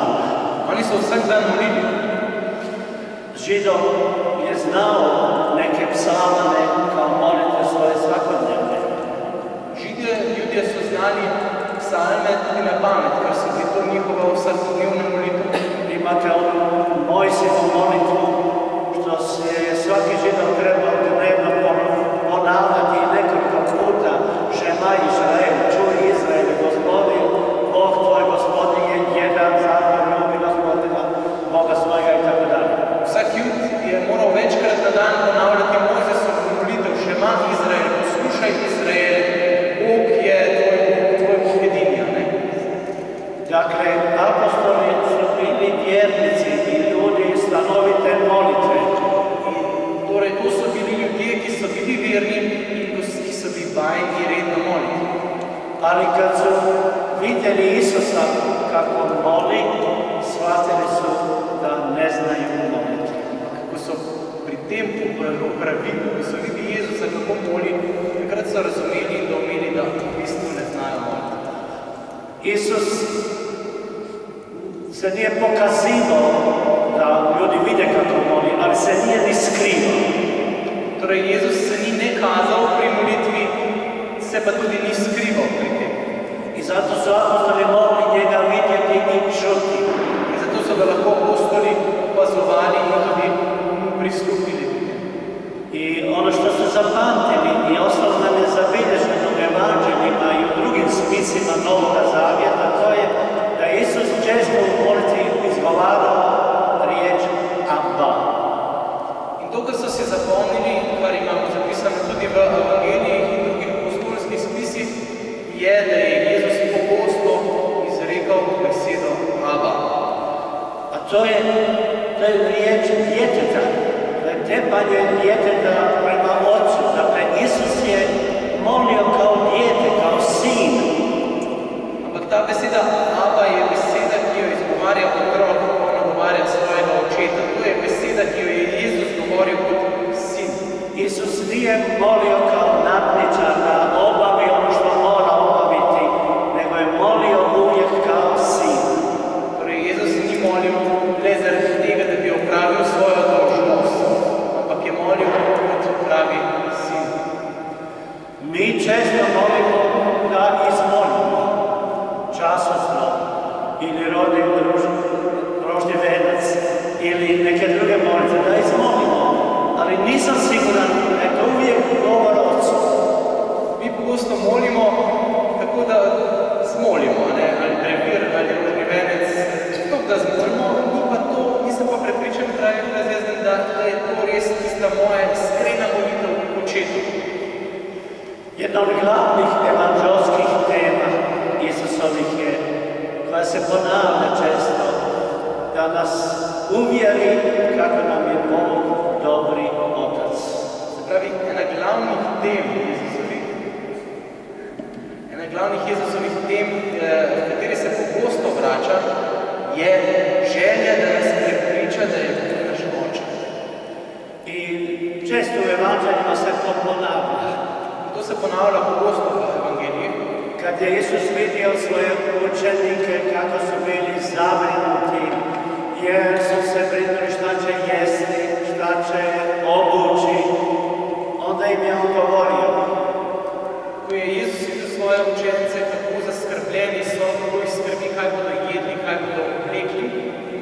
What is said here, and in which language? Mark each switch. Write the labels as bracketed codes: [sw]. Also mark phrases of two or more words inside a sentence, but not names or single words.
[sl] Oni so vsak dan molili. [hr] Židov je znao neke psalme kao molitve svoje svakodnevne. [sl] Ljudje so znali psalme tudi na pamet, ker so bili to njihova vsakodnevna molitev. [hr] Imate onu Mojsijevu molitvu, što se svaki Židov trebao dnevno ponavljati nekoliko puta. Šema Izrael, čuj Izrael, Gospodin, Bog tvoj Gospodin je jedan, zato ljubi Gospodina, Boga svojega i tako dalje. [sl] Vsak jud je moral večkrat na dan ponavljati Mojsijevu molitev. Šema Izrael, poslušaj Izrael, Bog je tvoj Bog jedini. [hr] Dakle, apostoli su bili vjernici i ljudi stanovite molitve. [sl] Torej, to so bili ljudje, ki so bili verni in ki so bili vajeni redno moliti. [hr] Ali kad su vidjeli Isusa kako moli, shvatili su da ne znaju moliti. [sl] Ko so pri tem opravilu, ko so videli Jezusa kako moli, takrat so razumeli in doumeli, da v bistvu ne znajo moliti. [hr] Isus se nije pokazivao da ljudi vide kako moli, ali se nije ni skrivao. [sl] Torej, Jezus se ni ne kazal pri molitvi, se pa tudi ni skrival pri tem. [hr] I zato su apostoli mogli njega vidjeti i čuti. [sl] In zato so ga lahko apostoli opazovali in tudi mu pristupili. [hr] I ono što su zapamtili i ostalo nam je zabilježeno u evanđeljima i u drugim spisima Novoga Zavjeta, to je da je Isus često u molitvi izgovarao riječ Abba. [sl] In to, kar so se zapomnili, kar imamo zapisano tudi v evangelijih in drugih apostolskih spisih, je, da je Jezus pogosto izrekal besedo Abba. [hr] A to je riječ djeteta. Tepanje djeteta prema ocu. Dakle, Isus je molio kao dijete, kao sin. [sl] Ampak ta beseda Abba je beseda, ki jo izgovarja otrok, ko nagovarja svojega očeta. To je beseda, ki jo je Jezus govoril kot sin. [hr] Isus nije molio kao nadničar da obavi ono što mora obaviti, nego je molio uvijek kao sin. [sl] Torej, Jezus ni molil le zaradi tega, da bi opravil svojo dolžnost, ampak je molil kot pravi sin. [hr] Mi često molimo da izmolimo časoslov ili rožnji venac ili neke druge molitve, da izmolimo, ali nisam siguran da je to uvijek govor ocu. [sl] Mi pogosto molimo tako, da zmolimo, ali brevir, ali rožni venec, tako da zmolimo, nisem pa prepričan, pravi razjezden, da je to res tista moja iskrena molitev k očetu. [hr] Jedna od glavnih evanđelskih tema Isusovih je, koja se ponavlja često, da nas uvjeri kako nam je Bog dobri Otac. [sl] Se pravi, ena glavnih tem v kateri se pogosto vrača, je želja, da nas prepriča, da je Bog naš oče. [hr] I često u evanđeljima se to ponavlja. [sl] To se ponavlja pogosto v evangeliji. [hr] Kad je Isus vidio svoje učenike kako su bili zabrinuti, jer su se brinuli šta će jesti, šta će obući, onda im je on govorio. [sl] Ko je Jezus videl svoje učenice, kako zaskrbljeni so, kako jih skrbi, kaj bodo jedli, kaj bodo oblekli,